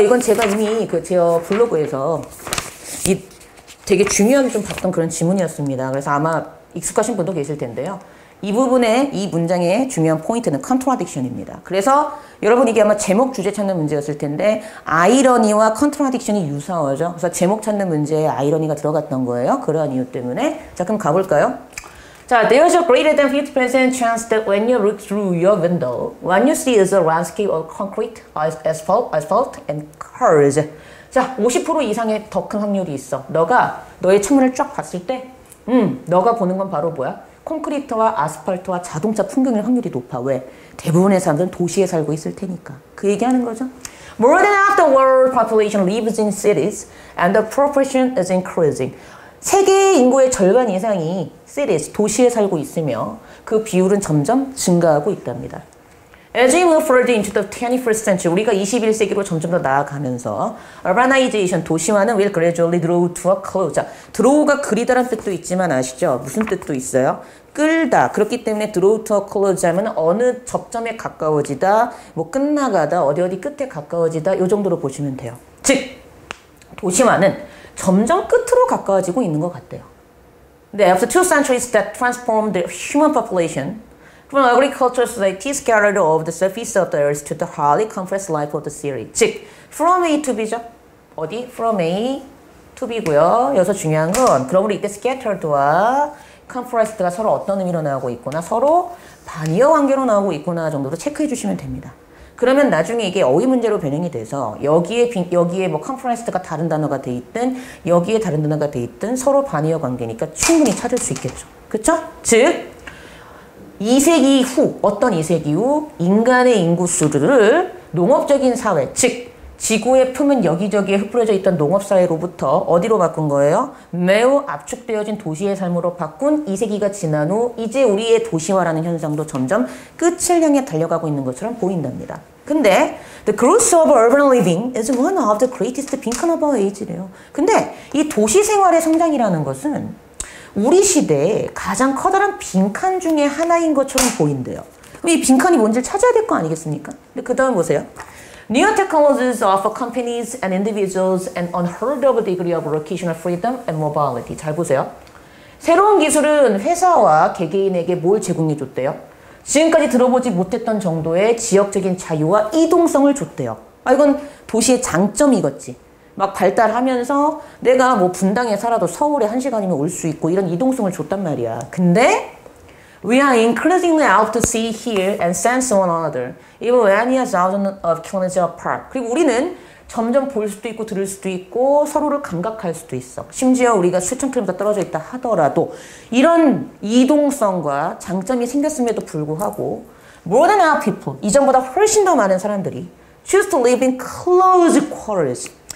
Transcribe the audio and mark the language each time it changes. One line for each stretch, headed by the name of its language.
Korean: 이건 제가 이미 제 블로그에서 되게 중요하게 좀 봤던 그런 지문이었습니다. 그래서 아마 익숙하신 분도 계실 텐데요. 이 부분에 이 문장의 중요한 포인트는 contradiction입니다. 그래서 여러분 이게 아마 제목 주제 찾는 문제였을 텐데 아이러니와 contradiction이 유사하죠. 그래서 제목 찾는 문제에 아이러니가 들어갔던 거예요. 그러한 이유 때문에. 자, 그럼 가볼까요?
English: 자, there's a greater than 50% chance that when you look through your window, what you see is a landscape of concrete, asphalt, and cars.
Korean: 자, 50% 이상의 더 큰 확률이 있어. 너가 너의 창문을 쫙 봤을 때, 너가 보는 건 바로 뭐야? 콘크리트와 아스팔트와 자동차 풍경일 확률이 높아. 왜? 대부분의 사람들은 도시에 살고 있을 테니까. 그 얘기하는 거죠.
English: More than half the world population lives in cities, and the proportion is increasing.
Korean: 세계 인구의 절반 이상이 cities, 도시에 살고 있으며 그 비율은 점점 증가하고 있답니다.
English: As we move further into the 21st century,
Korean: 우리가 21세기로 점점 더 나아가면서
English: urbanization,
Korean: 도시화는
English: will gradually draw to a close.
Korean: 자, draw가 그리다란 뜻도 있지만 아시죠? 무슨 뜻도 있어요? 끌다. 그렇기 때문에
English: draw to a close
Korean: 하면 어느 접점에 가까워지다, 뭐 끝나가다, 어디 끝에 가까워지다 이 정도로 보시면 돼요. 즉, 도시화는 점점 끝으로 가까워지고 있는 것 같대요.
English: 근데 after 2 centuries that transformed the human population from agricultural society scattered over the surface of the earth to the highly compressed life of the city.
Korean: 즉,
English: from A to B
Korean: 죠. 어디?
English: From A to B고요.
Korean: 여기서 중요한 건 그러므로 이때 scattered와 compressed가 서로 어떤 의미로 나오고 있구나, 서로 반이어 관계로 나오고 있구나 정도로 체크해 주시면 됩니다. 그러면 나중에 이게 어휘 문제로 변형이 돼서 여기에 뭐 compressed가 다른 단어가 돼 있든 여기에 다른 단어가 돼 있든 서로 반이어 관계니까 충분히 찾을 수 있겠죠. 그쵸? 즉 2세기 후, 어떤 2세기 후 인간의 인구수를 농업적인 사회, 즉 지구의 표면 여기저기에 흩뿌려져 있던 농업사회로부터 어디로 바꾼 거예요? 매우 압축되어진 도시의 삶으로 바꾼 2세기가 지난 후 이제 우리의 도시화라는 현상도 점점 끝을 향해 달려가고 있는 것처럼 보인답니다.
English: 근데 The growth of urban living is one of the greatest beacon of our age래요.
Korean: 근데 이 도시 생활의 성장이라는 것은 우리 시대의 가장 커다란 빈칸 중에 하나인 것처럼 보인대요. 그럼 이 빈칸이 뭔지를 찾아야 될 거 아니겠습니까? 근데 그 다음 보세요.
English: New technologies offer companies and individuals an unheard of degree of locational freedom and mobility.
Korean: 잘 보세요. 새로운 기술은 회사와 개개인에게 뭘 제공해 줬대요? 지금까지 들어보지 못했던 정도의 지역적인 자유와 이동성을 줬대요. 아, 이건 도시의 장점이겠지. 막 발달하면서 내가 뭐 분당에 살아도 서울에 1시간이면 올 수 있고 이런 이동성을 줬단 말이야.
English: 근데 We are increasingly out to see, hear, and sense one another, even when we are thousands of kilometers apart.
Korean: 그리고 우리는 점점 볼 수도 있고 들을 수도 있고 서로를 감각할 수도 있어. 심지어 우리가 수천 킬로미터 떨어져 있다 하더라도 이런 이동성과 장점이 생겼음에도 불구하고
English: more than our people,
Korean: 이전보다 훨씬 더 많은 사람들이
English: choose to live in close quarters.